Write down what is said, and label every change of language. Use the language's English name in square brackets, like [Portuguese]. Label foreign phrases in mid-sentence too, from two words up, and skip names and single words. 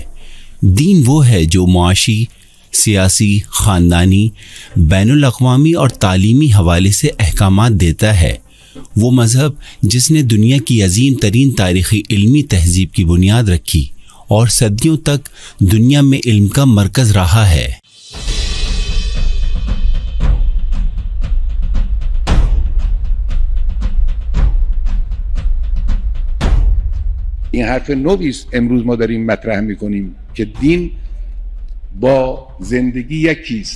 [Urdu] دین وہ ہے جو معاشی، سیاسی، خاندانی، بین الاقوامی اور تعلیمی حوالے سے احکامات دیتا ہے۔ وہ مذہب جس نے دنیا کی عظیم ترین تاریخی علمی تہذیب کی بنیاد رکھی اور صدیوں تک دنیا میں علم کا مرکز رہا ہے۔ [Persian] این حرف نوی است امروز ما داریم مطرح میکنیم که دین با زندگی یکی است.